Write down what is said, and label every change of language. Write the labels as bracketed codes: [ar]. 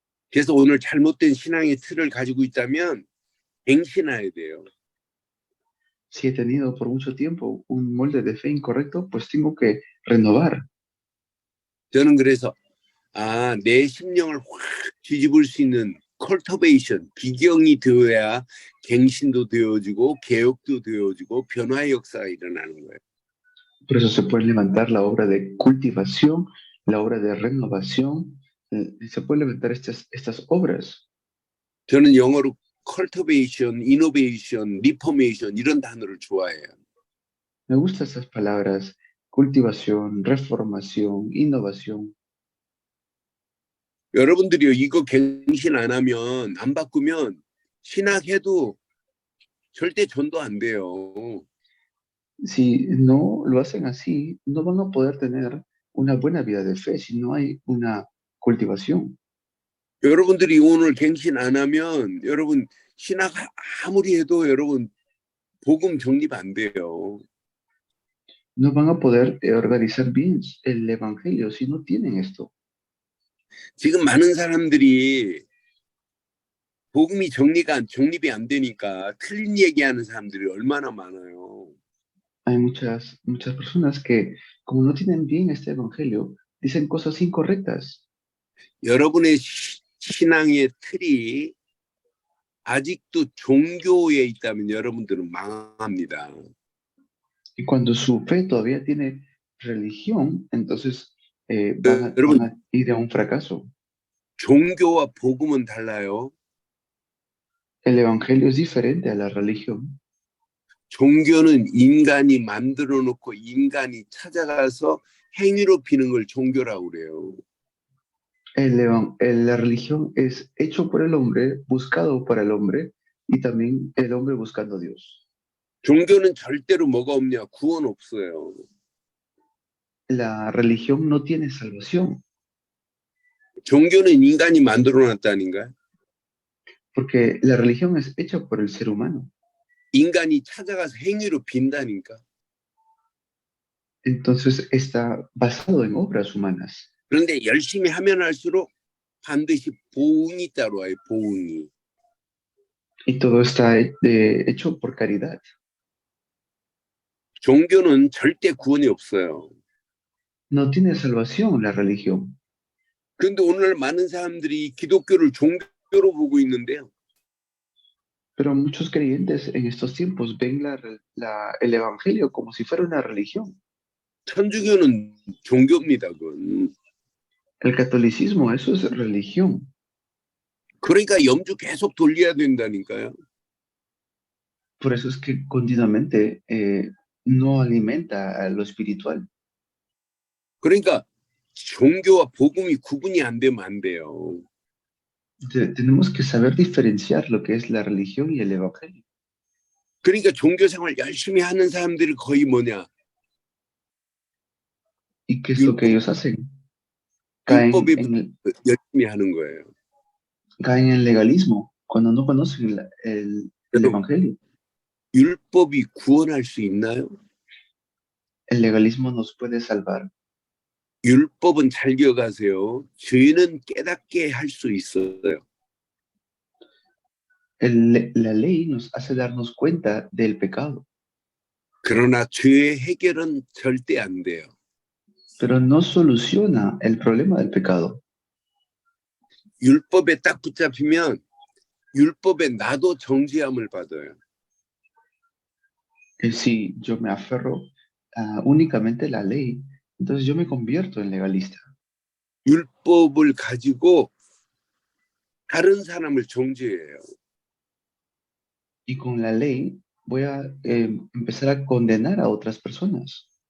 [ko] 그래서 오늘 잘못된 신앙의 틀을 가지고 있다면 갱신해야 돼요. [es] Si he tenido por mucho tiempo un molde de fe incorrecto, pues tengo que renovar. [ko] 저는 그래서 내 심령을 확 뒤집을 수 있는 컬터베이션, 비경이 되어야 갱신도 되어지고 개혁도 되어지고 변화의 역사가 일어나는 거예요. [es] Por eso se puede levantar la obra de cultivación, la obra de renovación, se puede levantar estas obras. [ko] 저는 영어로 컬터베이션, 이노베이션, 리포메이션 이런 단어를 좋아해요. [es] Me gustan esas palabras, cultivación, reformación, innovación. [ko] 여러분들이요, 이거 갱신 안 하면, 안 바꾸면 신학해도 절대 전도 안 돼요. [es] Si no lo hacen así, no van a poder tener una buena vida de fe si no hay una cultivación. [ko] 여러분들이 오늘 갱신 안 하면 여러분 신학 아무리 해도 여러분 복음 정립 안 돼요. [es] No van a poder organizar bien el evangelio si no tienen esto. [ko] 지금 많은 사람들이 복음이 정립이 안 되니까 틀린 얘기하는 사람들이 얼마나 많아요. [es] Hay muchas personas que, como no tienen bien este evangelio, dicen cosas incorrectas. [ko] 여러분의 신앙의 틀이 아직도 종교에 있다면 여러분들은 망합니다. [es] Y cuando su fe todavía tiene religión, entonces van [ko] 여러분 [es] a ir a un fracaso. [ko] 종교와 복음은 달라요. [es] El evangelio es diferente a la religión. [ko] 종교는 인간이 만들어 놓고 인간이 찾아가서 행위로 비는 걸 종교라고 그래요. [es] La religión es hecho por el hombre, buscado por el hombre, y también el hombre buscando a Dios. [ko] 종교는 절대로 뭐가 없냐? 구원 없어요. [es] La religión no tiene salvación, [ko] 종교는 인간이 만들어 놨다니까. [es] porque la religión es hecha por el ser humano. [ko] 인간이 찾아가서 행위로 빈다니까. [es] Entonces está basado en obras humanas. [ko] 그런데 열심히 하면 할수록 반드시 보응이 따라와요. 보응이. [es] Y todo está hecho por caridad. [ko] 종교는 절대 구원이 없어요. [es] No tiene salvación la religión. [ko] 그런데 오늘 많은 사람들이 기독교를 종교로 보고 있는데요. [es] Pero muchos creyentes en estos tiempos ven el evangelio como si fuera una religión. [ko] 천주교는 종교입니다. 그건. [es] El catolicismo, eso es religión. [ko] 그러니까 염주 계속 돌려야 된다니까요. [es] Por eso es que continuamente no alimenta a lo espiritual. [ko] 그러니까 종교와 복음이 구분이 안 되면 안 돼요. [es] Tenemos que saber diferenciar lo que es la religión y el evangelio. [ko] 그러니까 종교 생활 열심히 하는 사람들이 거의 뭐냐? [es] ¿Y qué es lo que ellos hacen? [ko] 율법에 열심히 하는 거예요. [es] Caen en legalismo cuando no conocen el evangelio. [ko] 율법이 구원할 수 있나요? [es] ¿El legalismo nos puede salvar? [ko] 율법은 잘 기억하세요. 죄는 깨닫게 할 수 있어요. [es] La ley nos hace darnos cuenta del pecado, [ko] 그러나 죄의 해결은 절대 안 돼요. [es] pero no soluciona el problema del pecado. [ko] 율법에 딱 붙잡히면 율법에 나도 정죄함을 받아요. [es] Si yo me aferro únicamente a la ley, entonces yo me convierto en legalista. [ko] 율법을 가지고 다른 사람을 정죄해요. [es] Y con la ley voy a empezar a condenar a otras personas.